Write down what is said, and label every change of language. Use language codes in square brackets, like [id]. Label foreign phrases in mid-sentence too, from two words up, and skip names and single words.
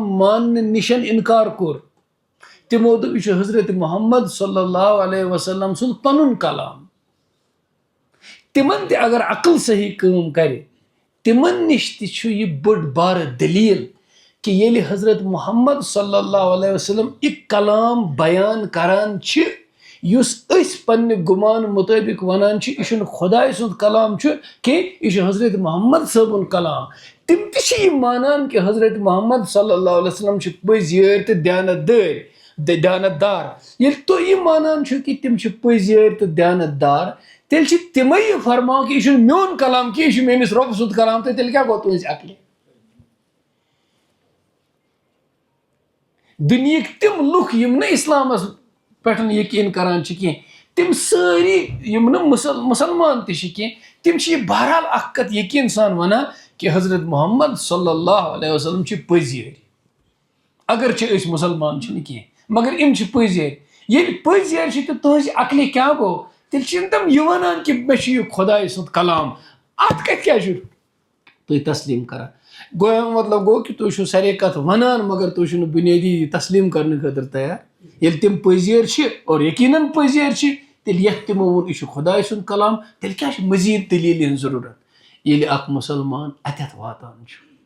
[ks] ماننہٕ نِش انکار کوٚر تِمو دوٚپ یہِ چھُ حضرت محمد [ar] صلی اللہ علیہ وسلم [ks] سُنٛد پنُن کلام تِمن تہِ اگر عقل صحیح کٲم کرِ تِمن نِش تہِ چھُ یہِ بٔڑ بارٕ دٔلیٖل کہِ ییٚلہِ حضرت محمد [ar] صلی اللہ علیہ وسلم [ks] یہِ کلام بیان کران چھِ یُس أسۍ پننہِ گُمان مُطٲبق ونان چھِ یہِ چھُنہٕ خۄداے سُنٛد کلام چھُ کینٛہہ یہِ چھُ حضرت محمد صٲبُن کلام تِم تہِ چھِ یہِ مانان کہِ حضرت محمد [ar] صلی اللہ علیہ وسلم [ks] چھِ پٔزۍ یٲرۍ تہٕ دیانت دار ییٚلہِ تُہۍ یہِ مانان چھِو کہِ تِم چھِ پٔزۍ یٲرۍ تہٕ دیانت دار تیٚلہِ چھِ تِمے یہِ فرماوان کہِ یہِ چھُنہٕ میون کلام کینٛہہ یہِ چھُ میٲنِس رۄبہٕ سُنٛد کلام تہٕ تیٚلہِ کیٛاہ گوٚو تُہنٛزِ عقلہِ دُنہِکۍ تِم لُکھ یِم نہٕ اسلامس پٮ۪ٹھ یقیٖن کران چھِ کینٛہہ تِم سٲری یِم نہٕ مُسلمان تہِ چھِ کینٛہہ تِم چھِ یہِ بہرحال اکھ کتھ یقیٖن سان ونان کہِ حضرت محمد [ar] صلی اللہ علیہ وسلم [ks] چھِ پٔزۍ یٲرۍ اگرچہِ أسۍ مُسلمان چھِنہٕ کینٛہہ مگر یِم چھِ پٔزۍ یٲرۍ ییٚلہِ پٔزۍ یٲرۍ چھِ تہٕ تُہنٛزِ عقلہِ کیٛاہ گوٚو تیٚلہِ چھِنہٕ تِم یہِ ونان کہِ مےٚ چھُ یہِ خۄداے سُنٛد کلام اتھ کتھِ کیٛاہ چھُ تُہۍ تسلیٖم کران گوٚو امیُک مطلب گوٚو کہِ تُہۍ چھِو سارے کتھ ونان مگر تُہۍ چھِو نہٕ بُنیٲدی تسلیٖم کرنہٕ خٲطرٕ تیار ییٚلہِ تِم پٔزۍ یٲرۍ چھِ اور یقیٖنن پٔزۍ یٲرۍ چھِ تیٚلہِ یتھ تِمو ووٚن یہِ چھُ خۄداے سُنٛد کلام تیٚلہِ کیٛاہ چھِ مٔزیٖد دٔلیٖلہِ ہٕنٛز ضروٗرت ییٚلہِ اکھ مُسلمان اتٮ۪تھ واتان چھُ